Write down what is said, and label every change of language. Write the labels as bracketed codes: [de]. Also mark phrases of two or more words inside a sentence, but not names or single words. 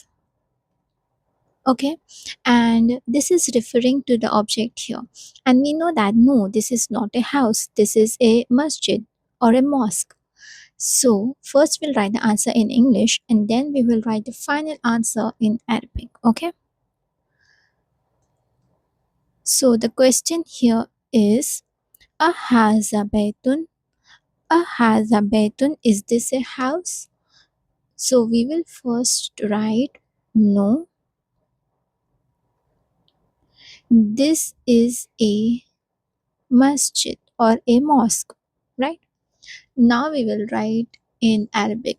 [en] Okay, and this is referring to the object here, and we know that no, this is not a house, this is a masjid or a mosque. So first we'll write the answer in English and then we will write the final answer in Arabic. Okay, so the question here is [ar] أهذا بيتٌ. أهذا بيتٌ, [en] is this a house? So we will first write no, this is a masjid or a mosque, right? Now we will write in Arabic.